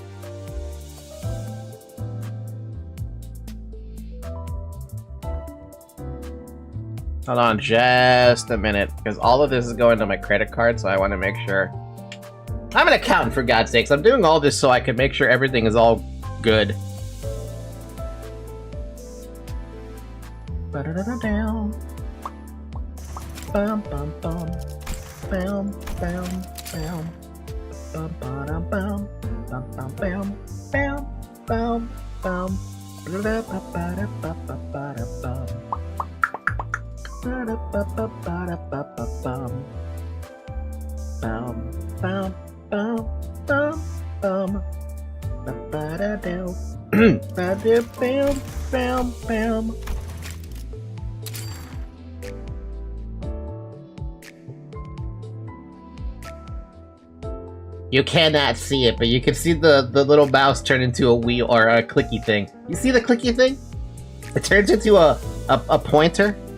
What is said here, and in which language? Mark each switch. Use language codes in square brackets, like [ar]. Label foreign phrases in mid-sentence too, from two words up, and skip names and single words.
[en] Hold on just a minute, because all of this is going to my credit card, so I want to make sure. I'm an accountant, for God's sakes. I'm doing all this so I can make sure everything is all good. Ba-da-da-da-down. Bum bum bum, bam bam bam, bum bum bum, bum bum bam, bam bam bam, ba da ba ba da ba ba ba da bum, ba da ba ba ba da ba ba bum, bam bam bam bam bum, ba ba da do, ba da bam bam bam. You cannot see it, but you can see the little mouse turn into a wheel or a clicky thing. You see the clicky thing? It turns into a pointer.